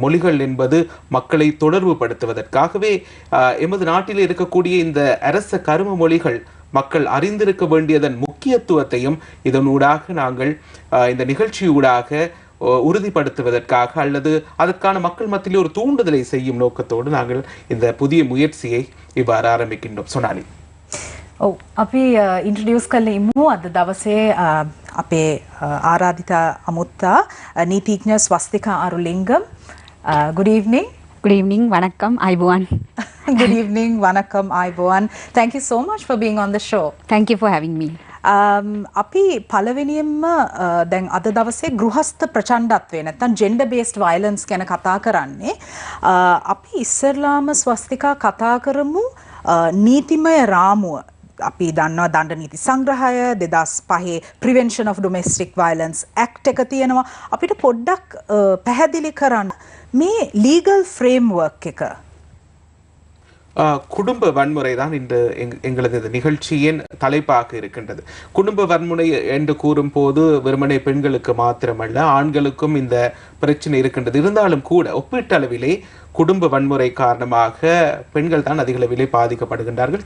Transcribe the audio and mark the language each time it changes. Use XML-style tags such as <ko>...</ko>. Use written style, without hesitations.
<ta>மொழிகள் என்பது மக்களை தொடர்பு படுத்துவதற்காகவே எமது நாட்டிலே இருக்கக்கூடிய இந்த அரச கரும மொழிகள் மக்கள் அறிந்திருக்க வேண்டியதன் முக்கியத்துவத்தையும் இதனூடாக நாங்கள் இந்த நிகழ்ச்சியூடாக உறுதிப்படுத்துவதற்காக அல்லது அதற்கான மக்கள் மத்தியிலே ஒரு தூண்டுதலை செய்யும் நோக்கத்தோடு நாங்கள் இந்த புதிய முயற்சியை இவ்வாறு ஆரம்பிக்கின்றோம். சொனாலி.</ta> <si>ඔව් අපි ඉන්ට්‍රොඩියුස් කරලා ඉමු අද දවසේ අපේ ආරාධිත අමුත්තා නීතිඥ ස්වස්තිකා අරුලිංගම්.</si> <en>good evening. Good evening, vanakkam, ayubowan. Good evening, vanakkam, ayubowan. Thank you so much for being on the show. Thank you for having me.</en> <si>අපි පළවෙනියෙන්ම දැන් අද දවසේ ගෘහස්ත ප්‍රචණ්ඩත්වය නැත්නම්</si> <en>gender based violence</en> <si>ගැන කතා කරන්නේ. අපි ඉස්සරලාම ස්වස්තිකා කතා කරමු නීතිමය රාමුව. අපි දන්නවා දණ්ඩ නීති සංග්‍රහය 2005</si> <en>Prevention of Domestic Violence Act</en> <si>එක තියෙනවා. අපිට පොඩ්ඩක් පැහැදිලි කරන්න මේ</si> <en>legal framework</en> <si>එක.</si> <ta>குடும்ப வன்முறை தான் இந்த எங்களது நிகழ்ச்சியின் தலைப்பாக இருக்கின்றது. குடும்ப வன்முறை என்று கூறும் போது வெறுமனே பெண்களுக்கு மாத்திரமல்ல ஆண்களுக்கும் இந்த பிரச்சனை இருக்கின்றது. இருந்தாலும் கூட ஒப்பீட்டளவிலே குடும்ப வன்முறை காரணமாக பெண்கள் தான் அதிக அளவிலே பாதிக்கப்படுகின்றார்கள்.</ta>